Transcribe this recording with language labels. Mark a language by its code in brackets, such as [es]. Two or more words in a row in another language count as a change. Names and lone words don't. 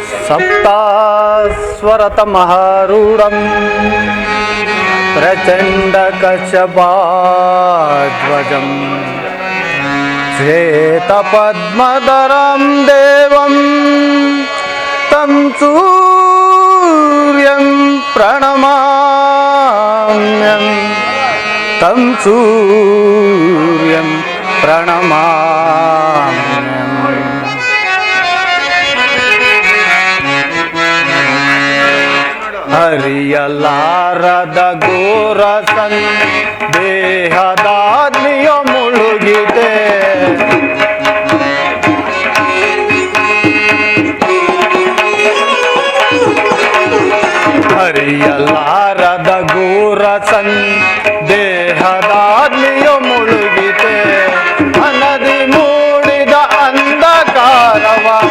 [sa] सप्तास्वरतमहारूढं प्रचण्डकशपाध्वजं श्वेतपद्मधरं देवं तं सूर्यं प्रणमाम्यहं तं सूर्यं प्रणमाम्यहम्। [kn] ಹರಿಯಲಾರದ ಘೋರ ಸಂದೇಹದಾಗ್ನಿಯ ಮುಳುಗಿದೆ, ಹರಿಯಲಾರದ ಘೋರ ಸಂದೇಹದಾಗ್ನಿಯ ಮುಳುಗಿದೆ, ಅನದಿ ಮೂಡಿದ ಅಂಧಕಾರವ